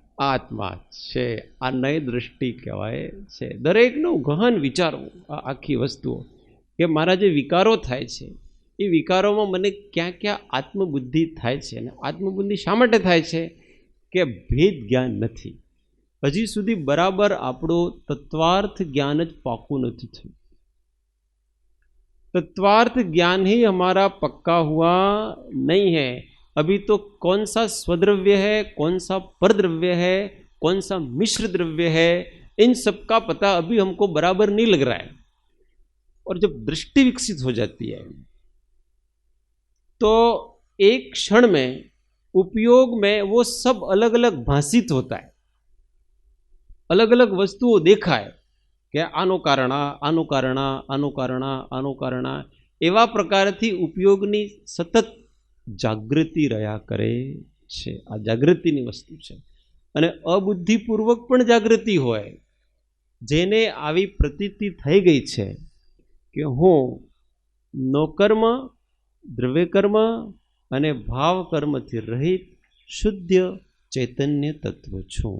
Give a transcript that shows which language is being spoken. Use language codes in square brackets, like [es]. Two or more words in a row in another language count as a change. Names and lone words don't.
[gu] આત્મા છે. આ નય દ્રષ્ટિ કહેવાય છે. દરેકનું ગહન વિચારવું આ આખી વસ્તુઓ, કે મારા જે વિકારો થાય છે એ વિકારોમાં મને ક્યાં ક્યાં આત્મબુદ્ધિ થાય છે. અને આત્મબુદ્ધિ શા માટે થાય છે? કે ભેદ જ્ઞાન નથી. હજી સુધી બરાબર આપણું તત્વાર્થ જ્ઞાન જ પાકું નથી થયું. [hi] तत्वार्थ ज्ञान ही हमारा पक्का हुआ नहीं है. अभी तो कौन सा स्वद्रव्य है, कौन सा परद्रव्य है, कौन सा मिश्र द्रव्य है, इन सब का पता अभी हमको बराबर नहीं लग रहा है. और जब दृष्टि विकसित हो जाती है तो एक क्षण में उपयोग में वो सब अलग अलग भाषित होता है. [gu] અલગ અલગ વસ્તુઓ દેખાય કે આનું કારણ આનું કારણ આનું કારણ આનું કારણ, એવા પ્રકારથી ઉપયોગની સતત જાગૃતિ રહ્યા કરે છે. આ જાગૃતિની વસ્તુ છે. અને અબુદ્ધિપૂર્વક પણ જાગૃતિ હોય, જેને આવી પ્રતીતિ થઈ ગઈ છે કે હું નોકર્મ, દ્રવ્યકર્મ અને ભાવકર્મથી રહિત શુદ્ધ ચૈતન્ય તત્વ છું.